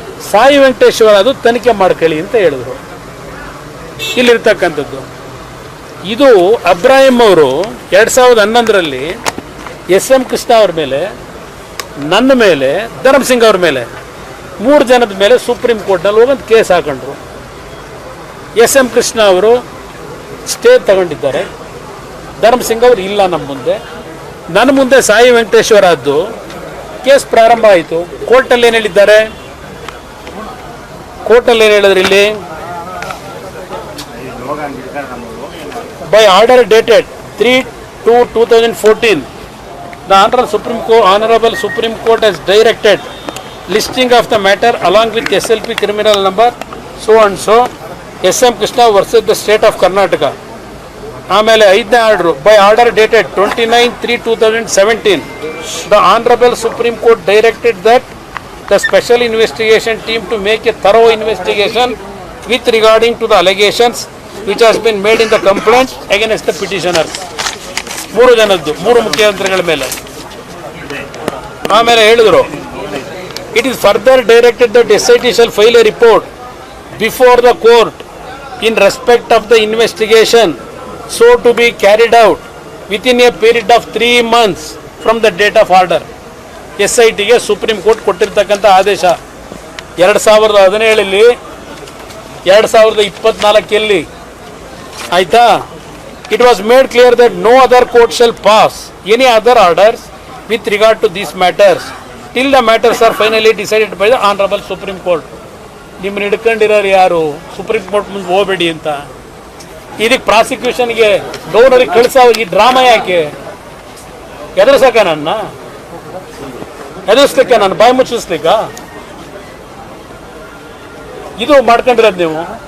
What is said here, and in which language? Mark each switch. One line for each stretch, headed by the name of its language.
Kannada: ಸಾಯಿ ವೆಂಕಟೇಶ್ವರ ಅದು ತನಿಖೆ ಮಾಡ್ಕೊಳ್ಳಿ ಅಂತ ಹೇಳಿದ್ರು. ಇಲ್ಲಿರ್ತಕ್ಕಂಥದ್ದು ಇದು ಅಬ್ರಾಹಿಂ ಅವರು 2011ರಲ್ಲಿ SM ಕೃಷ್ಣ ಅವ್ರ ಮೇಲೆ, ನನ್ನ ಮೇಲೆ, ಧರ್ಮಸಿಂಗ್ ಅವ್ರ ಮೇಲೆ 3 ಜನದ ಮೇಲೆ ಸುಪ್ರೀಂ ಕೋರ್ಟ್ನಲ್ಲಿ ಹೋಗಂತ ಕೇಸ್ ಹಾಕೊಂಡ್ರು. SM ಕೃಷ್ಣ ಅವರು ಸ್ಟೇ ತಗೊಂಡಿದ್ದಾರೆ, ಧರ್ಮಸಿಂಗ್ ಅವರು ಇಲ್ಲ ನಮ್ಮ ಮುಂದೆ. ನನ್ನ ಮುಂದೆ ಸಾಯಿ ವೆಂಕಟೇಶ್ವರ ಅದ್ದು ಕೇಸ್ ಪ್ರಾರಂಭ ಆಯಿತು. ಕೋರ್ಟಲ್ಲಿ ಏನು ಹೇಳಿದ್ದಾರೆ? ಕೋರ್ಟಲ್ಲಿ ಏನು ಹೇಳಿದ್ರು? ಇಲ್ಲಿ
English: By order dated 3/2/2014 the honorable Supreme Court has directed listing of the matter along with SLP criminal number so and so SM Krishna versus the state of Karnataka.
Kannada: ಆಮೇಲೆ 5ನೇ
English: Order by order dated 29/3/2017 the honorable Supreme Court directed that the special investigation team to make a thorough investigation with regarding to the allegations which has been made in the complaint against the petitioner.
Kannada: 3 ಜನದ್ದು 3 ಮುಖ್ಯಮಂತ್ರಿಗಳ ಮೇಲೆ. ಆಮೇಲೆ ಹೇಳಿದ್ರು,
English: it is further directed that SIT shall file a report before the court in respect of the investigation so to be carried out within a period of 3 months from the date of order.
Kannada: SITಗೆ supreme court ಕೊಟ್ಟಿರ್ತಕ್ಕಂಥ ಆದೇಶ 2017ರಲ್ಲಿ 2024ರಲ್ಲಿ ಆಯ್ತಾ.
English: It was made clear that no other court shall pass any other orders with regard to these matters till the matters are finally decided by the honorable Supreme Court.
Kannada: ನಿಮ್ಮನ್ನ ಹಿಡ್ಕೊಂಡಿರೋರು ಯಾರು? Supreme court ಮುಂದೆ ಹೋಗಬೇಡಿ ಅಂತ. ಇದಕ್ಕೆ ಪ್ರಾಸಿಕ್ಯೂಷನ್ಗೆ ಗವರ್ನರಿಗೆ ಕಳಿಸೋ ಈ drama ಯಾಕೆ? ಎದುರಿಸಕ ನನ್ನ ಎದುರಿಸ್ಲಿಕ್ಕೆ, ನಾನು ಬಾಯಿ ಮುಚ್ಚಿಸ್ಲಿಕ್ಕ ಇದು ಮಾಡ್ಕೊಂಡಿರೋದು ನೀವು.